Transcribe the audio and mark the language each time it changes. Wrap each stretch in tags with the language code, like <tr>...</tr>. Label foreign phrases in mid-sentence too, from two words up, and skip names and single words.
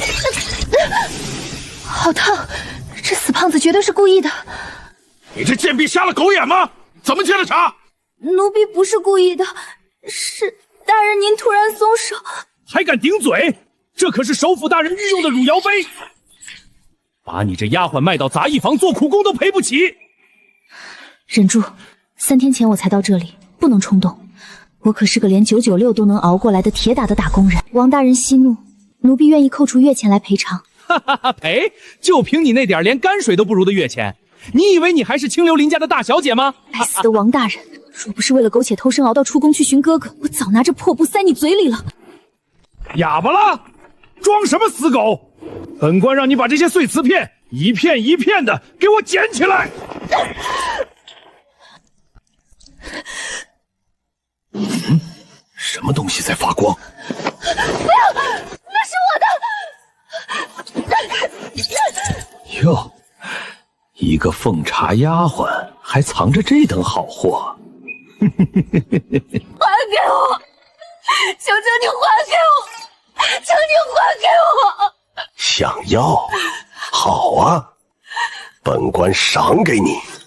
<zh>好烫，这死胖子絕對是故意的。你這賤婢瞎了狗眼嗎？怎麼接的茶？奴婢不是故意的，是大人您突然鬆手，還敢頂嘴！這可是首府大人御用的汝窯杯，把你這丫鬟賣到雜役房做苦工都賠不起。忍住，3天前我才到這裡，不能衝動。我可是個連996都能熬過來的鐵打的打工人。王大人息怒，奴婢願意扣除月錢來賠償。哈哈哈，賠？就憑你那點連泔水都不如的月錢，你以為你還是清流林家的大小姐嗎？該死的王大人！若不是為了苟且偷生熬到出宮去尋哥哥，我早拿着破布塞你嘴裡了。啞巴了？裝什麼死狗！本官讓你把這些碎瓷片一片一片的給我撿起來。什麼東西在發光？不要，那是我的！喲，一個奉茶丫鬟還藏着這等好貨。還給我！求求你還給我！求你還給我！想要？好啊，本官賞給你。</zh>